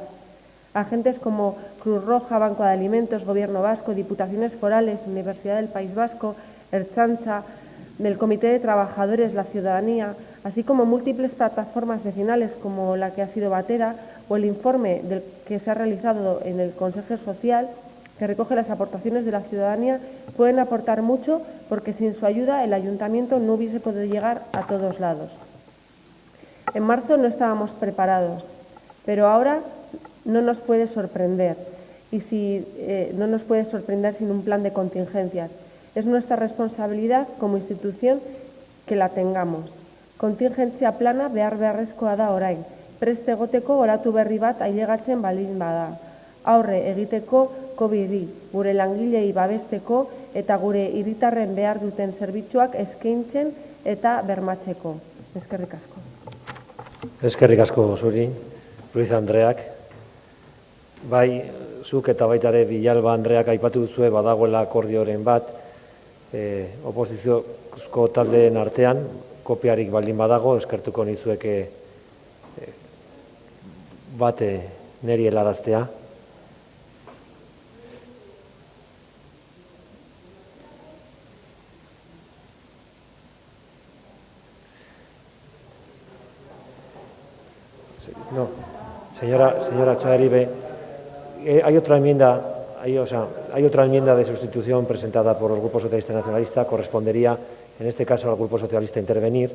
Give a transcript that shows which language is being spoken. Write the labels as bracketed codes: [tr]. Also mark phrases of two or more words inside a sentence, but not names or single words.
[es] Agentes como Cruz Roja, Banco de Alimentos, Gobierno Vasco, Diputaciones Forales, Universidad del País Vasco, Ertzaintza, del Comité de Trabajadores, la Ciudadanía, así como múltiples plataformas vecinales como la que ha sido Batera o el informe que se ha realizado en el Consejo Social, que recoge las aportaciones de la ciudadanía, pueden aportar mucho porque sin su ayuda el Ayuntamiento no hubiese podido llegar a todos lados. En marzo no estábamos preparados, pero ahora no nos puede sorprender no nos puede sorprender sin un plan de contingencias. Es nuestra responsabilidad como institución que la tengamos. [eu] Contingentzia plana beharrezkoa da orain. Preste egoteko olatu berri bat ailegatzen baldin bada. Aurre egiteko COVID-i, gure langilei babesteko eta gure hiritarren behar duten zerbitzuak eskaintzen eta bermatzeko. Eskerrik asko. Eskerrik asko zuri, Ruiz Andreak. Bai, zuk eta baita ere Villalba Andreak aipatu duzue badagoela akordioren bat, oposiziozko taldeen artean, kopiarik baldin badago, eskertuko nizueke bate neri helaraztea. [es] No, señora Chaeribe, hay otra enmienda, hay otra enmienda de sustitución presentada por el Grupo Socialista Nacionalista, correspondería en este caso al Grupo Socialista intervenir.